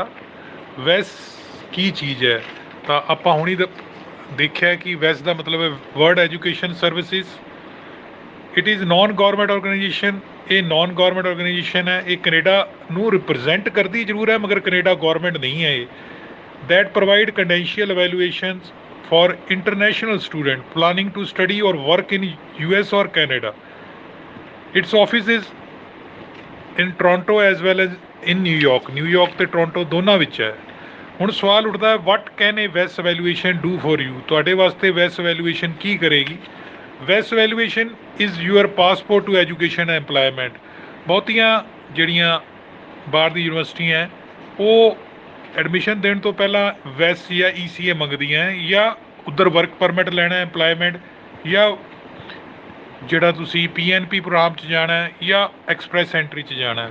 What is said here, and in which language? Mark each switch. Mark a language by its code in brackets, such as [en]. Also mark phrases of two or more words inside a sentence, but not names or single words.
[pa] ਵੈਸ ਕੀ ਚੀਜ਼ ਹੈ ਤਾਂ ਆਪਾਂ ਹੁਣੀ ਦੇਖਿਆ ਕਿ ਵੈਸ ਦਾ ਮਤਲਬ ਹੈ ਵਰਲਡ ਐਜੂਕੇਸ਼ਨ ਸਰਵਿਸਿਜ਼। [en] It is non government organisation. [pa] ਇਹ [en] non government organisation [pa] ਹੈ। ਇਹ ਕੈਨੇਡਾ ਨੂੰ ਰਿਪਰੈਜ਼ੈਂਟ ਕਰਦੀ ਜ਼ਰੂਰ ਹੈ, ਮਗਰ ਕੈਨੇਡਾ ਗੌਰਮੈਂਟ ਨਹੀਂ ਹੈ ਇਹ। [en] that provide credential evaluations for international student planning to study or work in US or Canada. Its office is in Toronto as well as in New York. [pa] New York ਤੇ ਟੋਰਾਂਟੋ ਦੋਨਾਂ ਵਿੱਚ ਹੈ। ਹੁਣ ਸਵਾਲ ਉੱਠਦਾ ਹੈ, [en] what can a WES evaluation do for you? [pa] ਤੁਹਾਡੇ ਵਾਸਤੇ WES evaluation ਕੀ ਕਰੇਗੀ? [en] WES evaluation is your passport to education and employment. [pa] ਬਹੁਤੀਆਂ ਜਿਹੜੀਆਂ ਬਾਹਰ ਦੀ ਯੂਨੀਵਰਸਿਟੀਆਂ ਹੈ ਉਹ ਐਡਮਿਸ਼ਨ ਦੇਣ ਤੋਂ ਪਹਿਲਾਂ ਵੈਸ ਜਾਂ ECA ਮੰਗਦੀਆਂ, ਜਾਂ ਉੱਧਰ [en] work permit [pa] ਲੈਣਾ, ਇੰਪਲਾਇਮੈਂਟ, ਜਾਂ ਜਿਹੜਾ ਤੁਸੀਂ PNP ਪ੍ਰੋਗਰਾਮ 'ਚ ਜਾਣਾ ਜਾਂ ਐਕਸਪ੍ਰੈਸ ਐਂਟਰੀ 'ਚ ਜਾਣਾ।